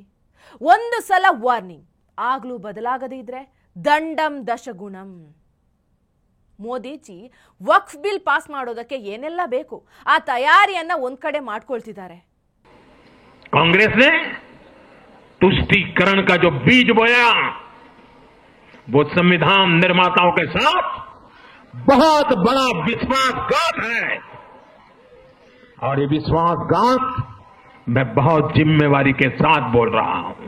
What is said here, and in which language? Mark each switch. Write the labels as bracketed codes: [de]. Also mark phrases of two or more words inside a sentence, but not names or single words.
[kn] ಒಂದು ಸಲ ವಾರ್ನಿಂಗ್ ಆಗ್ಲೂ ಬದಲಾಗದೇ ಇದ್ರೆ [sa] दण्डं दशगुणम्. [kn] ಮೋದಿಜಿ ವಕ್ಫ್ [en] bill pass [kn] ಮಾಡೋದಕ್ಕೆ ಏನೆಲ್ಲ ಬೇಕು ಆ ತಯಾರಿಯನ್ನ ಒಂದ್ ಕಡೆ ಮಾಡ್ಕೊಳ್ತಿದ್ದಾರೆ. [hi] कांग्रेस ने तुष्टीकरण का जो बीज बोया वो संविधान निर्माताओं के साथ बहुत बड़ा विश्वासघात है, और ये विश्वासघात मैं बहुत जिम्मेवारी के साथ बोल रहा हूं.